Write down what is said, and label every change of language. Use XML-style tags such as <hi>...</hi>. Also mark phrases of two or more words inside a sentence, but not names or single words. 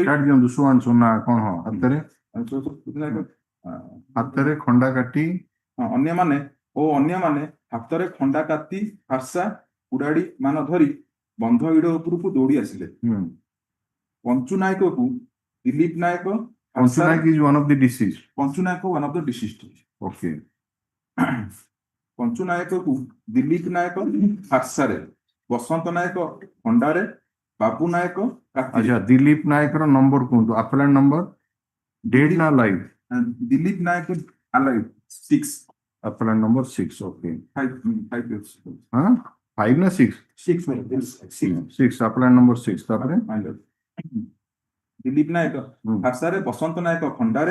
<or>ସୁନା କଣ ହାତରେ ଖଣ୍ଡା କାଟି ଅନ୍ୟମାନେ ହାତରେ ଖଣ୍ଡା କାତି ଫାର୍ସା କୁରାଡ଼ି ମାନ ଧରି ବନ୍ଧ ହିଡ଼ ଉପରକୁ ଦୌଡ଼ି ଆସିଲେ। ପଞ୍ଚୁ ନାୟକକୁ ଦିଲ୍ଲୀପ ନାୟକ</or> <en>Panchu Naik is one of the deceased.</en> <or>ପଞ୍ଚୁ ନାୟକ</or> <en>one of the deceased। Okay.</en> <or>ପଞ୍ଚୁ ନାୟକକୁ ଦିଲ୍ଲୀପ ନାୟକ ଫାର୍ସାରେ, ବସନ୍ତ ନାୟକ ଖଣ୍ଡାରେ, ବାବୁ ନାୟକ କାତିରେ। अच्छा दिलीप नायक ର ନମ୍ବର କୁହନ୍ତୁ।</or> <en>appellant number dead</en> <or>ନା ଲାଇଭ? ଦିଲ୍ଲୀପ ନାୟକ ଆଲାଇଭ 6</or> <en>appellant number 6 okay 5</en> <or>ହଁ 5 ନା 6 6</or> <en>appellant number</en> <or>6 ତାପରେ ଦିଲ୍ଲୀପ ନାୟକ ଫାର୍ସାରେ, ବସନ୍ତ ନାୟକ ଖଣ୍ଡାରେ।</or>